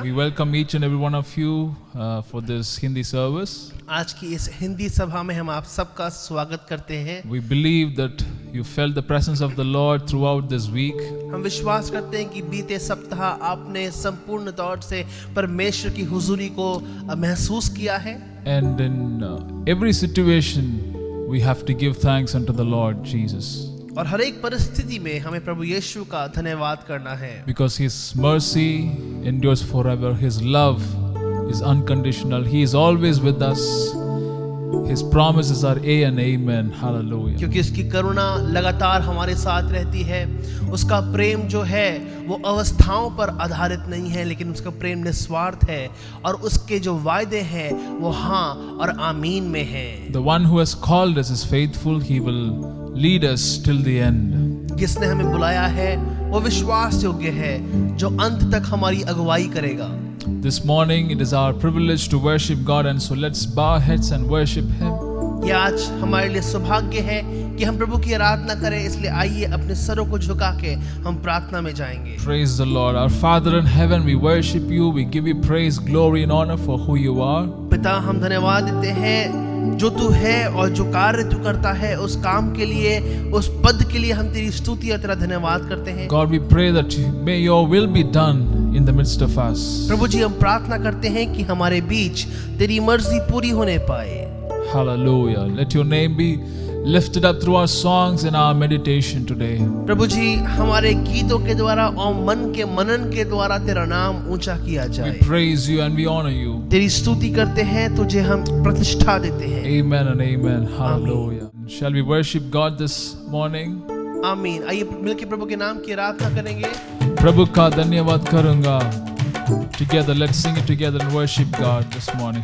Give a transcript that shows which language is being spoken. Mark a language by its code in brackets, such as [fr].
[en] We welcome each and every one of you for this Hindi service. [hi] आज की इस हिंदी सभा में हम आप सबका स्वागत करते हैं। [en] We believe that you felt the presence of the Lord throughout this week. [hi] हम विश्वास करते हैं कि बीते सप्ताह आपने संपूर्ण तौर से परमेश्वर की हुजूरी को महसूस किया है। [en] And in every situation, we have to give thanks unto the Lord Jesus. [hi] और हर एक परिस्थिति में हमें प्रभु यीशु का धन्यवाद करना है। [en] Because His mercy endures forever. His love is unconditional. He is always with us. His promises are A and Amen. Hallelujah. [hi] क्योंकि उसकी करुणा लगातार हमारे साथ रहती है। उसका प्रेम जो है वो अवस्थाओं पर आधारित नहीं है, लेकिन उसका प्रेम निस्वार्थ है और उसके जो वायदे हैं वो हाँ और आमीन में हैं। [en] The one who has called us is faithful. He will lead us till the end. [hi] जिसने हमें बुलाया है वो विश्वास योग्य है, जो अंत तक हमारी अगुवाई करेगा। [en] This morning it is our privilege to worship God, and so let's bow our heads and worship Him. [hi] ये आज हमारे लिए सौभाग्य है कि हम प्रभु की आराधना करें, इसलिए आइए अपने सरों को झुका के हम प्रार्थना में जाएंगे। [en] Praise the Lord. Our Father in heaven, we worship you. We give you praise, glory and honor for who you are. [hi] पिता, हम धन्यवाद देते हैं जो तू है और जो कार्य तू करता है, उस काम के लिए, उस पद के लिए हम तेरी स्तुति और तेरा धन्यवाद करते हैं। [en] God, we pray that may your will be done in the midst of us. [hi] प्रभु जी, हम प्रार्थना करते हैं कि हमारे बीच तेरी मर्जी पूरी होने पाए। [en] Hallelujah. Let your name be lifted up through our songs and our meditation today. [hi] प्रभु जी, हमारे गीतों के द्वारा और मन के मनन के द्वारा तेरा नाम ऊंचा किया जाए। [en] We praise you and we honor you. [hi] तेरी स्तुति करते हैं, तुझे हम प्रतिष्ठा देते हैं। [en] Amen and amen. Hallelujah. Shall we worship God this morning? [hi] आमीन। आइए मिलके प्रभु के नाम की आराधना करेंगे। प्रभु का धन्यवाद करूंगा। [en] Together, let's sing it together and worship God this morning.